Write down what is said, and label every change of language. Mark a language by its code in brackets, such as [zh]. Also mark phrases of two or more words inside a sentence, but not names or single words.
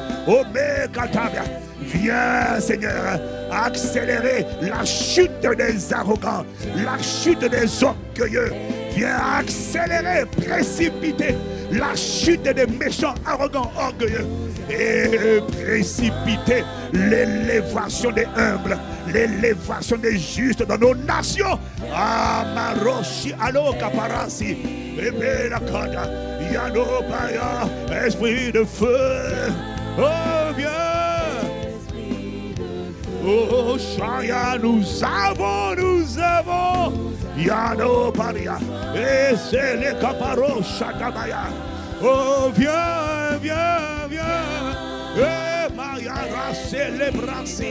[fr] Oh Mekatabia, viens Seigneur, accélérer la chute des arrogants, la chute des orgueilleux. Viens accélérer, précipiter la chute des méchants, arrogants, orgueilleux. Et précipiter l'élévation des humbles, l'élévation des justes dans nos nations. Amaroshi, alo kaparasi, ebelakada, yanobaya, esprit de feu. Oh, viens. Oh, Shaya, nous avons. Yanobaria, et c'est les caparos, Shatabaya. Oh, viens. Et Mayara célébrasi.